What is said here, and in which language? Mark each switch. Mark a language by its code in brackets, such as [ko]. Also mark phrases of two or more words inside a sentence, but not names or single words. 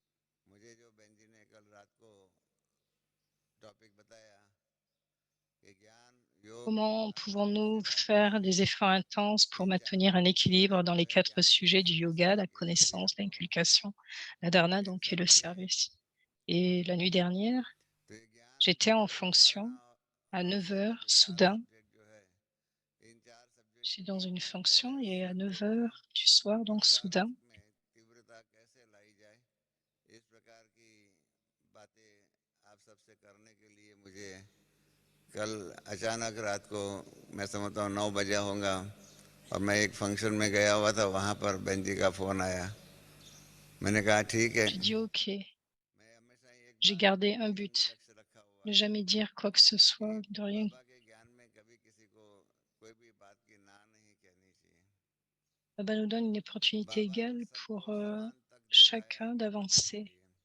[fr] Comment pouvons-nous faire des efforts intenses pour maintenir un équilibre dans les 4 sujets du yoga, la connaissance, l'inculcation, la dharana, donc, et le service? Et la nuit dernière, j'étais en fonction à 9 heures, soudain. J'étais dans une fonction et à 9 heures du soir, donc soudain, [hi] कल अचानक रात को मैं समझता हूँ 9 बजे होगा और मैं एक फंक्शन में गया हुआ था, वहाँ पर बहन जी का फ़ोन आया। मैंने कहा ठीक है। [fr] j'ai dit OK. J'ai gardé un but, ne jamais dire quoi que ce soit, de rien. Baba nous donne une opportunité égale pour chacun d'avancer.